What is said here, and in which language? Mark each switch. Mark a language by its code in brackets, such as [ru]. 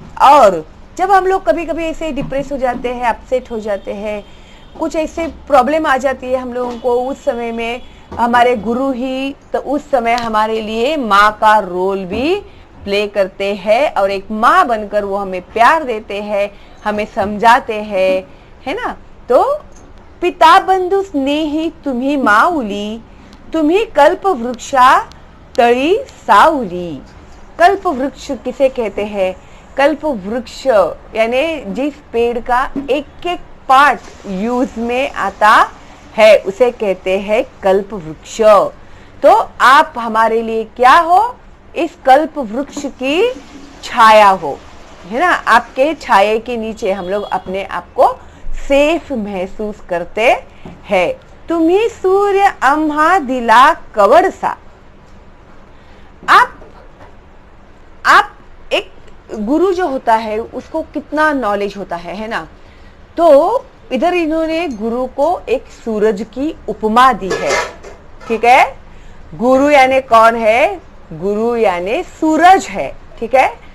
[hi] और जब हम लोग कभी कभी ऐसे डिप्रेस हो जाते हैं, अपसेट हो जाते हैं, कुछ ऐसे प्रॉब्लम आ जाती है हम लोगों को, उस समय में हमारे गुरु ही तो उस समय हमारे लिए माँ का रोल भी प्ले करते हैं, और एक माँ बनकर वो हमें प्यार देते हैं, हमें समझाते हैं, है ना। [mr] तो पिता बंधु स्नेही तुम्ही माऊली, तुम्ही कल्प वृक्षा तळी सावली। [hi] कल्प वृक्ष किसे कहते हैं? कल्प वृक्ष यानी जिस पेड़ का एक एक पार्ट यूज में आता है उसे कहते हैं कल्प वृक्ष। तो आप हमारे लिए क्या हो? इस कल्प वृक्ष की छाया हो, है ना। आपके छाये के नीचे हम लोग अपने आप को सेफ महसूस करते हैं। [mr] तुम्ही सूर्य आम्हा दिला कवडसा। [hi] आप एक गुरु जो होता है उसको कितना नॉलेज होता है ना। तो इधर इन्होंने गुरु को एक सूरज की उपमा दी है, ठीक है। गुरु यानी कौन है? गुरु यानी सूरज है, ठीक है।